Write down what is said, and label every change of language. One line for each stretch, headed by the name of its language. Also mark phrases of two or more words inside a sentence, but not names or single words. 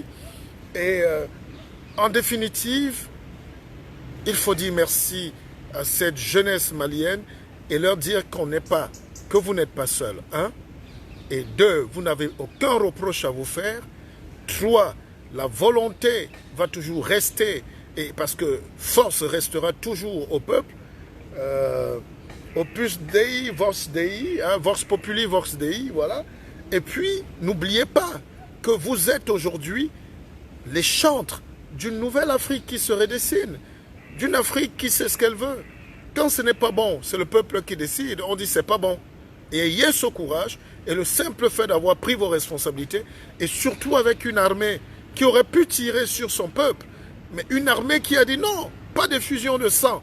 French: Et en définitive, il faut dire merci à cette jeunesse malienne et leur dire qu'on n'est pas, que vous n'êtes pas seul. 1. Et 2, vous n'avez aucun reproche à vous faire. 3, la volonté va toujours rester, et parce que force restera toujours au peuple.
Latin: Opus Dei, Vox Dei, hein, Vox Populi, Vox Dei,
French: voilà. Et puis, n'oubliez pas que vous êtes aujourd'hui les chantres d'une nouvelle Afrique qui se redessine, d'une Afrique qui sait ce qu'elle veut. Quand ce n'est pas bon, c'est le peuple qui décide, on dit c'est pas bon. Et ayez ce courage et le simple fait d'avoir pris vos responsabilités, et surtout avec une armée qui aurait pu tirer sur son peuple, mais une armée qui a dit non, pas d'effusion de sang.